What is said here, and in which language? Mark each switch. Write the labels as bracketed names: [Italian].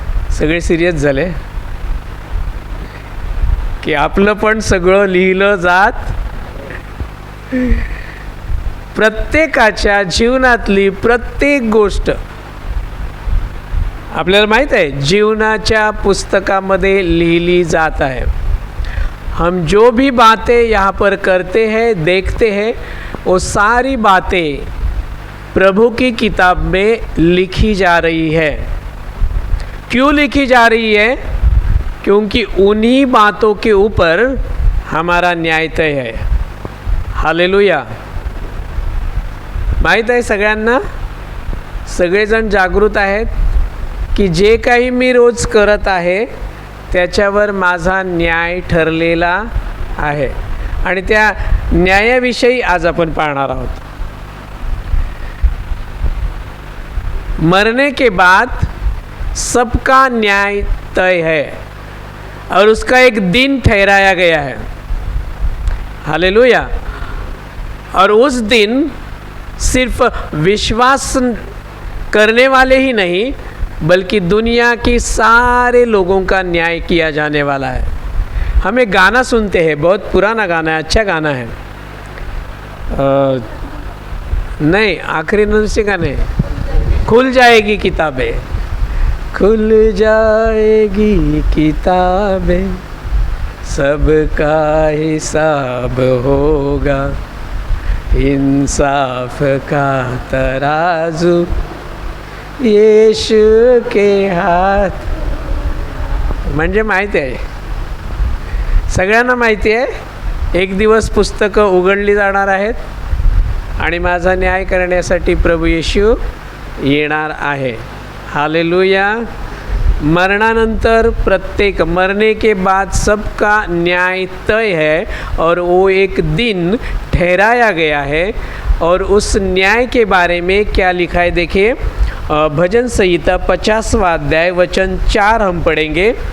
[Marathi] सगळे सिरियस झाले की आपलं पण सगळं लिहिलं जात. प्रत्येकाच्या जीवनातली प्रत्येक गोष्ट आपल्याला माहीत आहे, जीवनाच्या पुस्तकामध्ये लिहिली जात आहे. [Hindi] हम जो भी बातें यहाँ पर करते हैं, देखते हैं, वो सारी बातें प्रभु की किताब में लिखी जा रही है. क्यों लिखी जा रही है? क्योंकि उन्हीं बातों के ऊपर हमारा न्याय तय है. हालेलुया. [Marathi] माहीत आहे सगळ्यांना, सगळेजण जागृत आहेत की जे काही मी रोज करत आहे त्याच्यावर माझा न्याय ठरलेला आहे. आणि त्या न्यायाविषयी आज आपण पाहणार आहोत. [Hindi] मरने के बाद सबका न्याय तय है और उसका एक दिन ठहराया गया है. हालेलुया. और उस दिन सिर्फ विश्वास करने वाले ही नहीं बल्कि दुनिया की सारे लोगों का न्याय किया जाने वाला है. हम एक गाना सुनते हैं, बहुत पुराना गाना है, अच्छा गाना है. नहीं, आखिरी नंबर से गाने, खुल जाएगी किताबें, खुल जाएगी किताबें, सबका हिसाब होगा, इंसाफ का तराजू येशू के हात. [Marathi] म्हणजे माहिती आहे, सगळ्यांना माहिती आहे, एक दिवस पुस्तकं उघडली जाणार आहेत आणि माझा न्याय करण्यासाठी प्रभू येशू येणार आहे. हालेलुया. मरणानंतर प्रत्येक, [Hindi] मरने के बाद सबका न्याय तय है और वो एक दिन ठहराया गया है. और उस न्याय के बारे में क्या लिखा है देखिए, भजन संहिता 50वां अध्याय वचन 4 हम पढ़ेंगे.